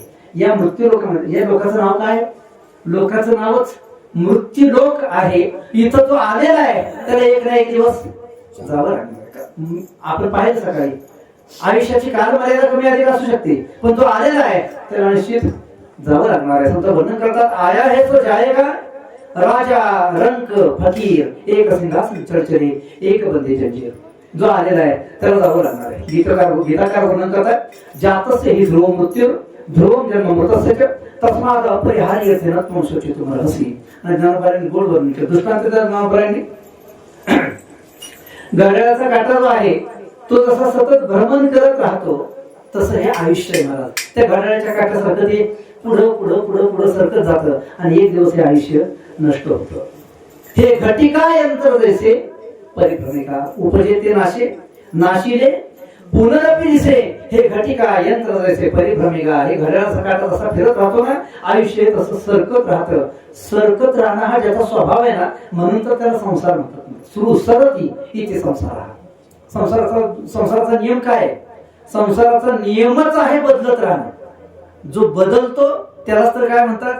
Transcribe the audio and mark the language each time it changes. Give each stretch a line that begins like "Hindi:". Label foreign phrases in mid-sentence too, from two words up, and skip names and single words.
Marathi: या मृत्यू लोकांमध्ये, या लोकांचं नाव काय? लोकांचं नावच मृत्यू लोक आहे. इथं तो आलेला आहे, त्याला एक ना एक दिवस जावं लागणार. आपण पाहिलं सकाळी आयुष्याची कालमर्यादा कमी अधिक असू शकते, पण तो आलेला आहे त्याला निश्चित जावं लागणार आहे. समजा वर्णन करतात,
Hindi: आया है तो जाएगा, राजा रंक फकीर एक सिंहासन चढचढे एक बंदे जंजीर.
Marathi: जो आलेला आहे त्याला जावं लागणार आहे. गीताकार वर्णन करतात,
Sanskrit: जातस्य हि ध्रुव मृत्यू ध्रुवम जन्म मृतस्य तस्माद अपरिहार्य त्वं शोचितुम अर्हसि.
Marathi: आणि ज्ञानोबांनी गोड वर्णन केलं. दृष्टांत ज्ञानोबांनी घड्याळाचा काटा जो आहे तो जसा सतत भ्रमण करत राहतो तसं हे आयुष्य आहे महाराज. त्या घड्याळाच्या काट्यासारखं ते पुढं पुढं पुढं पुढं सरकत जातं आणि एक दिवस हे आयुष्य नष्ट होतं. हे घटिका यंत्र जैसे परिभ्रमिका उपजेते नाशे नाशिले पुनरपि दिसे. हे घटिका यंत्र जैसे परिभ्रमिका, हे घड्याळाचा काटा जसा फिरत राहतो ना, आयुष्य तसं सरकत राहतं. सरकत राहणं हा ज्याचा स्वभाव आहे ना, म्हणून तर त्याला संसार म्हणतात. सुसरती इथे संसार. संसाराचा नियम काय आहे? संसाराचा नियमच आहे बदलत राहणं. जो बदलतो त्यालाच तर काय म्हणतात?